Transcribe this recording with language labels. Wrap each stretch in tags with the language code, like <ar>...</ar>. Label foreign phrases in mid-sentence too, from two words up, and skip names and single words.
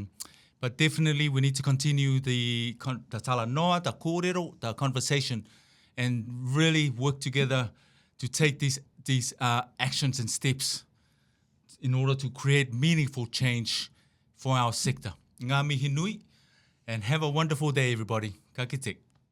<en>But definitely we need to continue the talanoa, the kōrero, the conversation, and really work together to take these actions and steps in order to create meaningful change for our sector.</en> <mi>Ngā mihi nui,</mi> <en>and have a wonderful day, everybody.</en> <mi>Ka kite.</mi>